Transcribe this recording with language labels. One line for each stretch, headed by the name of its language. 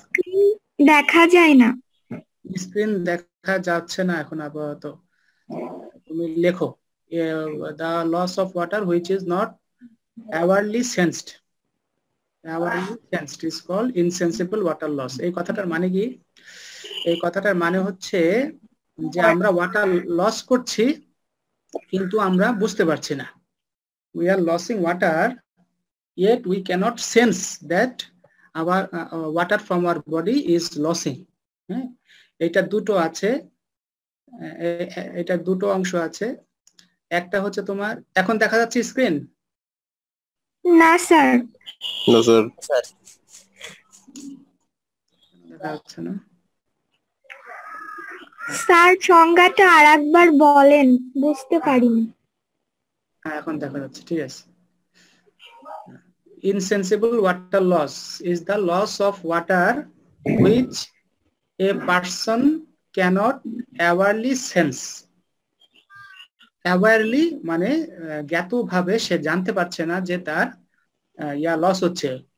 Bangla: Screen দেখা যায় না। স্ক্রিন দেখা যাচ্ছে না এখন আপাতত। তুমি লেখো
English: the loss of water which is not awarely sensed. Awarely sensed is called insensible water loss.
Bangla: এই কথাটার মানে কি? এই কথাটার মানে হচ্ছে যে আমরা ওয়াটার লস করছি কিন্তু আমরা বুঝতে পারছি না।
English: We are losing water yet we cannot sense that our water from our body is losing.
Bangla: এটা দুটো আছে, এটা দুটো অংশ আছে। একটা হচ্ছে তোমার, এখন দেখা যাচ্ছে স্ক্রিন? না স্যার। না স্যার। দেখা যাচ্ছে না। স্যার সংজ্ঞাটা আরেকবার বলেন, বুঝতে পারিনি। হ্যাঁ এখন দেখা যাচ্ছে, ঠিক আছে।
English: Insensible water loss is the loss of water which a person cannot awarely sense.
Bangla: Awarely মানে জ্ঞাতভাবে সে জানতে পারছে না যে তার লস হচ্ছে।